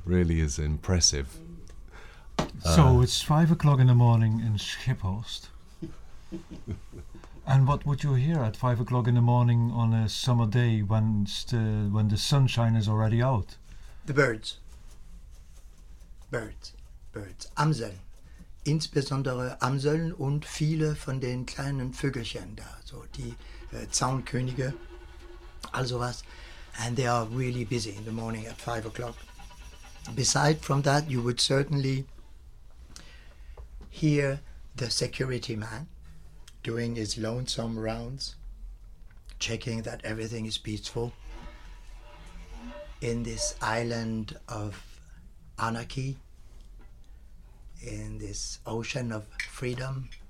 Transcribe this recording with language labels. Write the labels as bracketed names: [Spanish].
[English] Really is impressive. So it's 5 o'clock in the morning in Schiphorst. And what would you hear at 5 o'clock in the morning on a summer day when the sunshine is already out? The birds. Birds. Amseln. [German] Insbesondere Amseln und viele von den kleinen Vögelchen da. So die Zaunkönige. Also was. [English] And they are really busy in the morning at 5 o'clock. Beside from that, you would certainly hear the security man doing his lonesome rounds, checking that everything is peaceful in this island of anarchy, in this ocean of freedom.